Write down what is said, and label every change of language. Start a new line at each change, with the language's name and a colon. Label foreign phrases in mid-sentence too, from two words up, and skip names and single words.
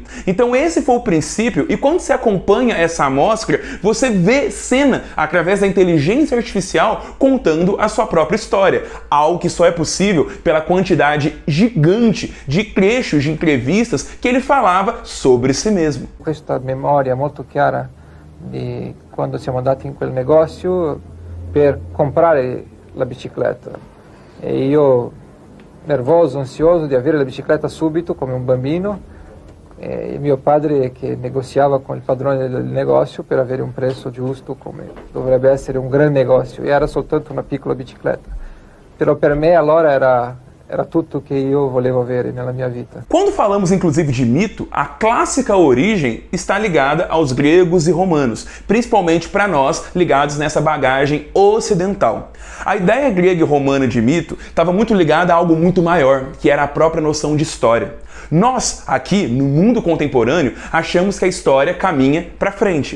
Portuguese: Então esse foi o princípio, e quando você acompanha essa amostra, você vê Senna, através da inteligência artificial, contando a sua própria história, algo que só é possível pela quantidade gigante de trechos de entrevistas que ele falava sobre si mesmo.
Italian: Questa memória molto chiara di quando siamo andati in quel negozio per comprare la bicicletta e io nervoso, ansioso di avere la bicicletta subito come un bambino e mio padre che negoziava con il padrone del negozio per avere un prezzo giusto come dovrebbe essere un gran negozio e era soltanto una piccola bicicletta, però per me allora era tutto che io volevo avere nella mia vita.
Portuguese: Quando falamos inclusive de mito, a clássica origem está ligada aos gregos e romanos, principalmente para nós ligados nessa bagagem ocidental. A ideia grega e romana de mito estava muito ligada a algo muito maior, que era a própria noção de história. Nós, aqui, no mundo contemporâneo, achamos que a história caminha para frente.